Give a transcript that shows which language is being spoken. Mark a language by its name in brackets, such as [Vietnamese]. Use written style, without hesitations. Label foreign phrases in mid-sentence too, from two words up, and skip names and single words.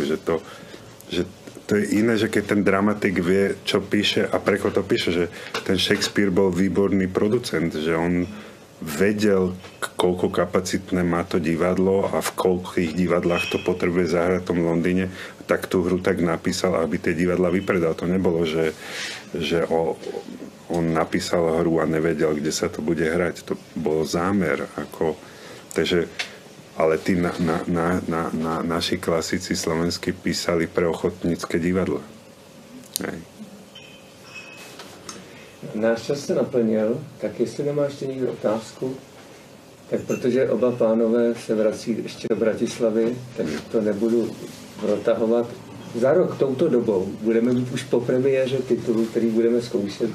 [Slovak] Že to je iné, že keď ten dramatik vie, čo píše a preko to píše, že ten Shakespeare bol výborný producent, že on vedel, koľko kapacitné má to divadlo a v koľkých divadlách to potrebuje zahrať v tom Londýne, tak tú hru tak napísal, aby tie divadla vypredal. To nebolo, že on napísal hru a nevedel, kde sa to bude hrať. To bol zámer. Takže ale tí naši klasici slovenskí písali pre ochotnícke divadlo. Hej. [Czech] Náš čas se naplnil, tak jestli nemá ještě někdo otázku, tak protože oba pánové se vrací ještě do Bratislavy, tak to nebudu protahovat. Za rok touto dobou budeme mít už po premiéře titulu, který budeme zkoušet.